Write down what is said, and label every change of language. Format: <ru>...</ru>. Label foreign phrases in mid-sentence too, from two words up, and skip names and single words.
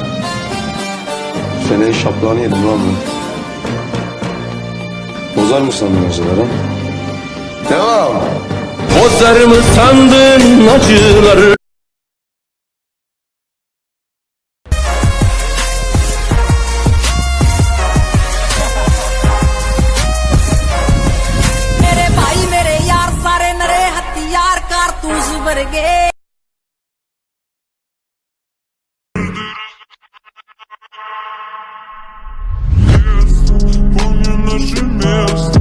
<tr>Senenin şaplağını yedim lan ben. Bozar mı sandın acıları? Devam! Bozar mı sandın acıları?</tr> <pa>ਮੇਰੇ ਭਾਈ ਮੇਰੇ ਯਾਰ ਸਾਰੇ ਨਰੇ ਹਥਿਆਰ ਕਾਰਤੂਸ ਵਰਗੇ</pa> <ru>Помню наше место.</ru>